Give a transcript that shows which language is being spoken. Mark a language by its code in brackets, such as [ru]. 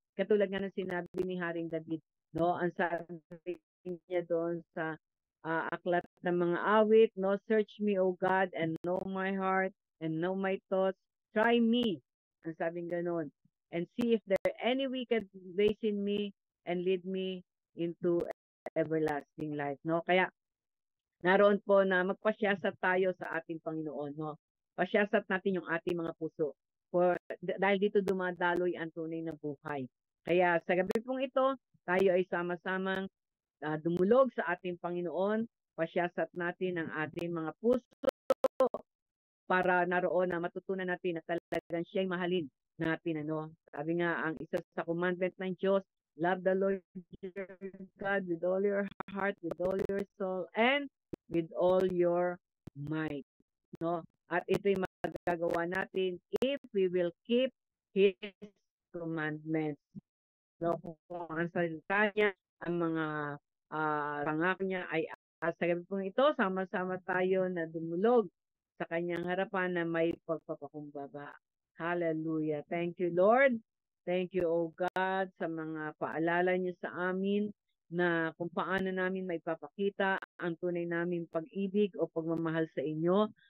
[tl] Katulad nga ng sinabi ni Haring David, no? Ang sabi niya doon sa aklat ng mga awit, no? [en] Search me, O God, and know my heart, and know my thoughts. Try me, [tl] ang sabing ganun. [en] And see if there are any wicked ways in me, and lead me into everlasting life, no? [tl] Kaya naroon po na magpasyasat tayo sa ating Panginoon, no? Pasyasat natin yung ating mga puso. Dahil dito dumadaloy ang tunay na buhay. Kaya sa gabi pong ito, tayo ay sama-samang dumulog sa ating Panginoon. Pasyasat natin ang ating mga puso para naroon na matutunan natin na talagang siya'y mahalin natin. Ano? Sabi nga, ang isa sa commandment ng Diyos, [en] love the Lord your God with all your heart, with all your soul, and with all your might. No? [tl] At ito'y magagawa natin [en] if we will keep His commandments. [tl] No? Kung ang salita niya, ang mga pangako niya ay sa gabi pong ito, sama-sama tayo na dumulog sa kanyang harapan na may pagpapakumbaba. Hallelujah. [en] Thank you, Lord. Thank you, O God, [tl] sa mga paalala niyo sa amin na kung paano namin maipapakita ang tunay naming pag-ibig o pagmamahal sa inyo.